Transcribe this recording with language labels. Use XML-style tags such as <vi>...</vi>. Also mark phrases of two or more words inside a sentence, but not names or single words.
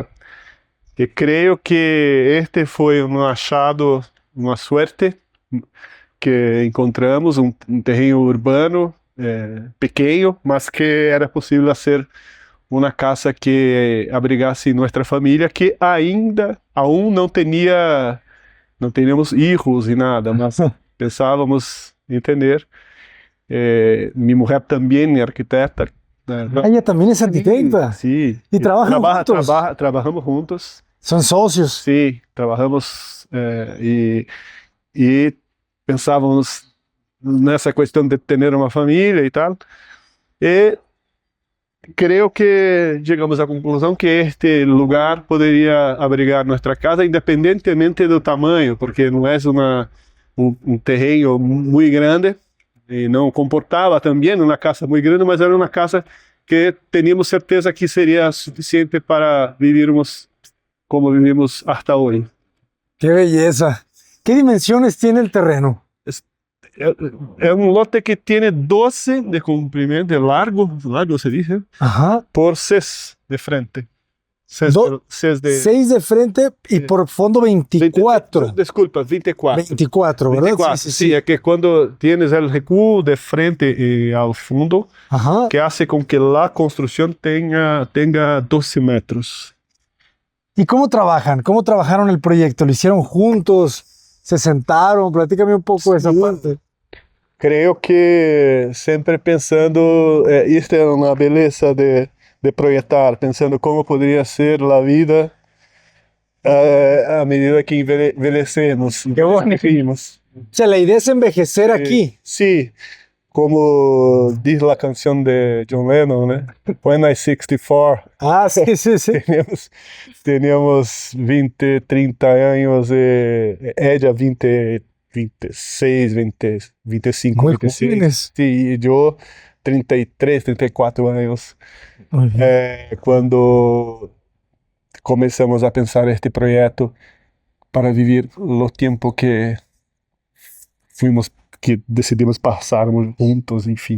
<pt>E creio que este foi um achado, uma sorte que encontramos, um terreno urbano, pequeno, mas que era possível fazer uma casa que abrigasse nossa família, que aún não teníamos filhos e nada, mas pensávamos em ter. Minha mulher também é arquiteta.</pt> <es>Ella también es arquitecta. Sí. ¿Y trabajan juntos? Trabajamos juntos. Son socios. Sí, trabajamos</es> <pt>e pensávamos nessa questão de ter uma família e tal. E creio que chegamos à conclusão que este lugar poderia abrigar nossa casa, independentemente do tamanho, porque não é um terreno muito grande. E não comportava também uma casa muito grande, mas era uma casa que teníamos certeza que seria suficiente para vivirmos como</pt> <es>vivimos hasta</es> <pt>hoje.</pt> <es>¡Qué belleza! ¿Qué dimensiones tiene el terreno?</es> <pt>É um lote que tem 12 de comprimento, de largo se diz,</pt> <es>Ajá.</es> <pt>por 6 de frente. 6</pt> <es>de frente y por fondo 24.</es> <pt>Desculpa, 24.</pt> <es>24, ¿verdad? 24, sí, es que cuando tienes el recuo de frente al fondo, Ajá. que hace con que la construcción tenga 12 metros. ¿Y cómo trabajan? ¿Cómo trabajaron el proyecto? ¿Lo hicieron juntos? ¿Se sentaron? Platícame un poco de esa parte. Creo que</es> <pt>sempre pensando, isto é uma beleza de projetar, pensando como poderia ser a vida à medida que envelhecemos.</pt> <es>Qué bonito. O sea, la idea es envejecer aquí.</es> <pt>Sí, como diz a canção de John Lennon, né?</pt> <en>When I 64.</en> <es>Ah, sí, sí, sí.</es> <pt>Teníamos 20, 30 anos e ella 20, 26, 20, 25,</pt> <es>Muy 26. jóvenes. Sí,</es> <pt>e eu 33, 34 anos. Quando começamos a pensar este projeto para viver o tempo que decidimos passarmos juntos, enfim.</pt>